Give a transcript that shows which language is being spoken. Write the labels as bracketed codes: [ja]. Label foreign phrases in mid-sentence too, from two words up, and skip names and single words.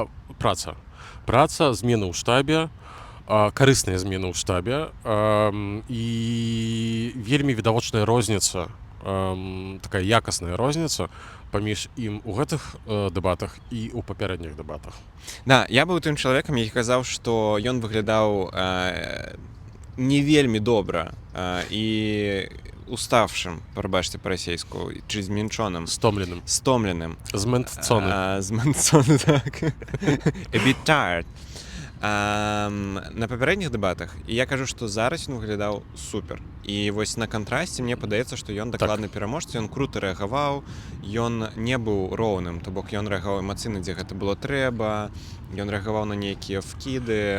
[be] змены ў штабе, карысныя змены ў штабе і вельмі відавочная розніца, такая якасная розніца паміж ім у гэтых дэбатах і ў папярэдніх дэбатах. Да, я быў тым чалавекам, які казаў, што ён выглядаў не вельмі добра і уставшым, прабачце па-расейску, чи змянчоным, стомленым. Змэнцоны. Змэнцоны, так. [en] A bit tired. [be] На папярэдніх дэбатах, і я кажу, што зараз ён выглядаў супер. І вось на кантрасце мне падаецца, што ён дакладны пераможца, ён крута рэагаваў, ён не быў роўным, то бок ён рэагаваў эмацыйна, дзе гэта было трэба, ён рэагаваў на нейкія вкіды.